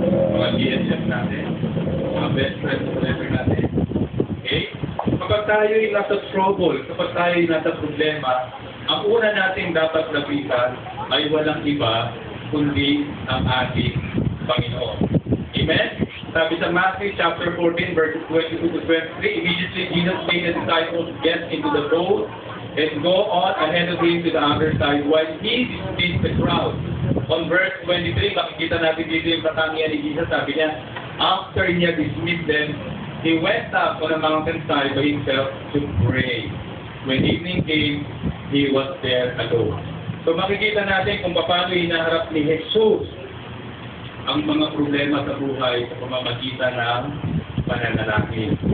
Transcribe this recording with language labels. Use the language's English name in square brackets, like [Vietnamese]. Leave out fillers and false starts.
[Filipino] Mga BSF natin, mga best friends forever natin. Okay? Kapag tayo'y nasa trouble, kapag tayo'y nasa problema, ang una nating dapat lapitan ay walang iba kundi ang ating Panginoon. Amen? Sabi sa [English] Matthew chapter 14, verses 22 to 23, immediately Jesus made the disciples get into the boat and go on ahead of him to the other side while he dismissed the crowd. On verse 23, [Filipino] makikita natin dito yung katangian ni Jesus. Sabi niya, [English] after [Filipino] niya [English] dismissed them, he went up on a mountainside by himself to pray. When evening came, he was there alone. [Filipino] So makikita natin kung paano hinaharap ni Jesus ang mga problema sa buhay sa pamamagitan ng pananalangin.